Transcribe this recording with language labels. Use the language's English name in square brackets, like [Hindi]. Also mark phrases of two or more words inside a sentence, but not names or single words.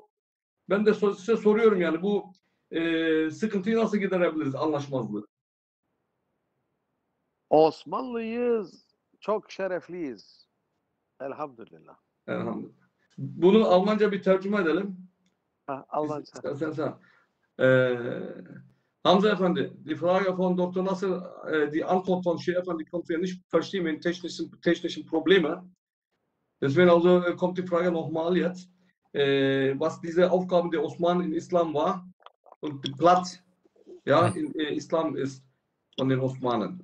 [Turkish] Ben de size soruyorum yani bu sıkıntıyı nasıl giderebiliriz, anlaşmazlığı? Osmanlıyız. Çok şerefliyiz. Elhamdülillah. Elhamdülillah. Bunu Almanca bir tercüme edelim. Almanca. Sen. Hamza Efendi, [German] die Frage von Dr. Nasser, die Antwort von Sheikh Efendi konnten wir nicht verstehen wegen technischen Probleme. Deswegen also kommt die Frage nochmal jetzt, was diese Aufgabe der Osmanen in Islam war und der Platz ja, in Islam ist von den Osmanen.